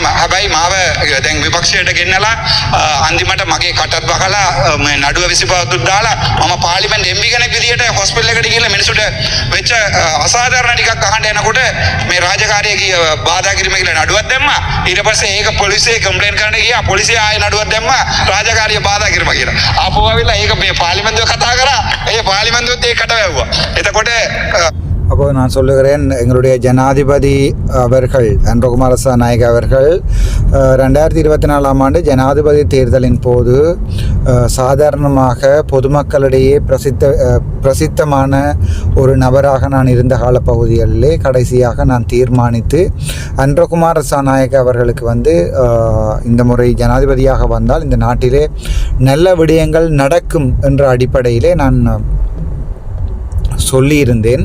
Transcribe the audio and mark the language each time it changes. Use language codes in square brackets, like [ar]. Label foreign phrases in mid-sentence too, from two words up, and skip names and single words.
[si] හැබැයි මාව දැන් විපක්ෂයට ගෙන්නලා අන්තිමට මගේ කටත් බකලා නඩුව 25ක් දාලා මම පාර්ලිමේන්තු MP කෙනෙක් විදියට හොස්පිටල් එකට ගිහලා මිනිසුන්ට වෙච්ච අසාධාරණ ටිකක් අහන්න යනකොට මේ රාජකාරිය බාධා කිරීම කියලා නඩුවක් දැම්මා. ඊට පස්සේ ඒක පොලිසිය කම්ප්ලේන්ට් කරන්න ගියා. පොලිසිය ආයේ නඩුවක් දැම්මා රාජකාරිය බාධා කිරීම කියලා. ආපහු ආවිලා ඒක මේ පාර්ලිමේන්තුව කතා කරා. ඒ පාර්ලිමේන්තුවත් ඒකට වැව්වා. එතකොට [ta] அப்போது நான் சொல்லுகிறேன், எங்களுடைய ஜனாதிபதி அவர்கள் அனுரகுமார திசாநாயக்க அவர்கள் 2024ஆம் ஆண்டு ஜனாதிபதி தேர்தலின் போது சாதாரணமாக பொதுமக்களிடையே பிரசித்தமான ஒரு நபராக நான் இருந்த காலப்பகுதிகளிலே கடைசியாக நான் தீர்மானித்து அனுரகுமார திசாநாயக்க அவர்களுக்கு இந்த முறை ஜனாதிபதியாக வந்தால் இந்த நாட்டிலே நல்ல விடயங்கள் நடக்கும் என்ற அடிப்படையிலே நான் சொல்லியிருந்தேன்.